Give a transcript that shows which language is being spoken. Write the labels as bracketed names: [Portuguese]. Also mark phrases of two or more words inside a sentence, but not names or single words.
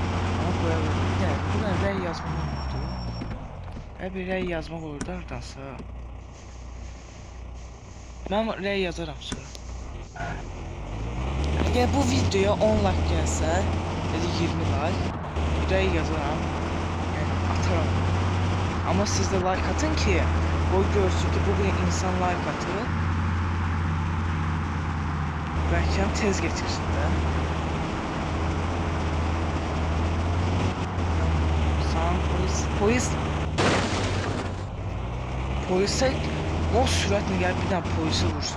[Azerbaijani] Ama qoya bildim. Buna rəy yazmaq olurdu. Bir rəy yazmaq olurdu hardansa. Mən rəy yazaram sonra. Əgər bu videoya 10 like gəlsə, ya da 20 like, rəy yazaram. Yəni ataram. [Turkish] Ama siz de like atın ki o görsün ki bugün insan like atır. Belki tez getirsin de. Sen polise o süratle gel bir daha polise vursun.